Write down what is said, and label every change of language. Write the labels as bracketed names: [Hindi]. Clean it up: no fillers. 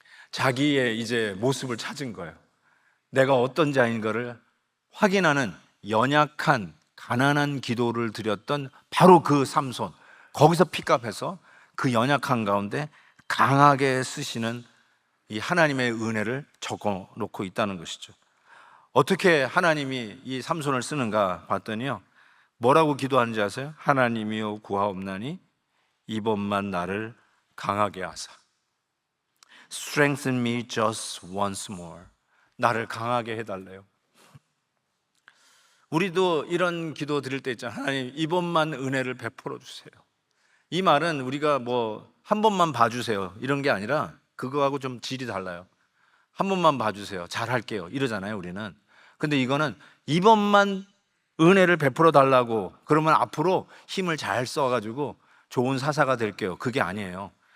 [Korean] 자기의 이제 모습을 찾은 거예요. 내가 어떤 자인 거를 확인하는 연약한 가난한 기도를 드렸던 바로 그 삼손, 거기서 픽업해서 그 연약한 가운데 강하게 쓰시는 이 하나님의 은혜를 적어 놓고 있다는 것이죠. 어떻게 하나님이 이 삼손을 쓰는가 봤더니요, 뭐라고 기도하는지 아세요? 하나님이여 구하옵나니 이번만 나를 강하게 하사. [English] Strengthen me just once more. [Korean] 나를 강하게 해달래요. 우리도 이런 기도 드릴 때 있잖아요. 하나님 이번만 은혜를 베풀어 주세요. 이 말은 우리가 뭐 한 번만 봐주세요 이런 게 아니라 그거하고 좀 질이 달라요. 한 번만 봐주세요, 잘할게요 이러잖아요 우리는. 근데 이거는 이번만 은혜를 베풀어 달라고, 그러면 앞으로 힘을 잘 써가지고 좋은 사사가 될게요, 그게 아니에요.